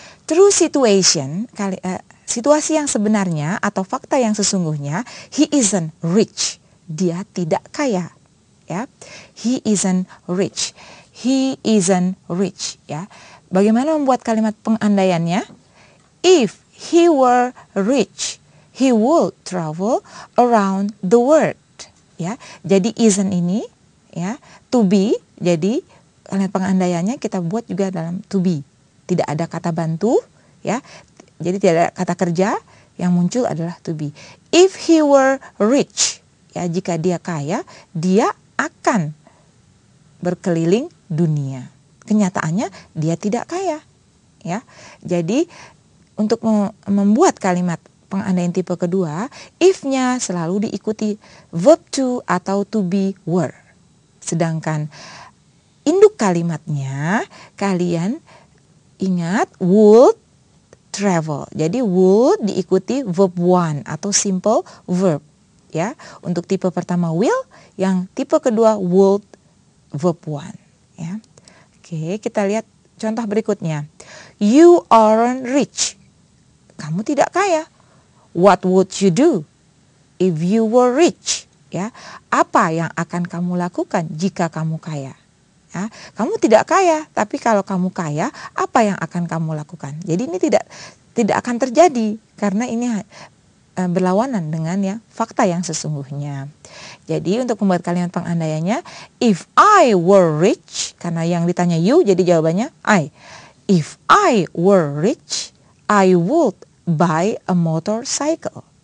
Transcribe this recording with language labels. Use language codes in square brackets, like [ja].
[id] True situation, situasi yang sebenarnya atau fakta yang sesungguhnya, [en] he isn't rich, [id] dia tidak kaya, ya. [en] He isn't rich. He isn't rich, ya. [id] Bagaimana membuat kalimat pengandaiannya? [en] If he were rich, he would travel around the world. [id] Ya, jadi isn't ini, ya, to be. Jadi kalimat pengandaiannya kita buat juga dalam to be. Tidak ada kata bantu, ya. Jadi tidak ada kata kerja, yang muncul adalah to be. [en] If he were rich, [id] ya jika dia kaya, dia akan berkeliling dunia. Kenyataannya dia tidak kaya, ya. Jadi untuk membuat kalimat pengandaian tipe kedua, if-nya selalu diikuti verb to atau to be were. Sedangkan induk kalimatnya kalian ingat would travel. Jadi would diikuti verb one atau simple verb, ya. Untuk tipe pertama will, yang tipe kedua would verb one, ya. Oke, kita lihat contoh berikutnya. [en] You aren't rich. [id] Kamu tidak kaya. [en] What would you do if you were rich? [id] Ya, apa yang akan kamu lakukan jika kamu kaya? Ya, kamu tidak kaya, tapi kalau kamu kaya, apa yang akan kamu lakukan? Jadi ini tidak akan terjadi karena ini berlawanan dengan ya fakta yang sesungguhnya. Jadi untuk membuat kalimat pengandaiannya, [en] if I were rich, [id] karena yang ditanya you, jadi jawabannya I. [en] If I were rich, I would buy a motorcycle.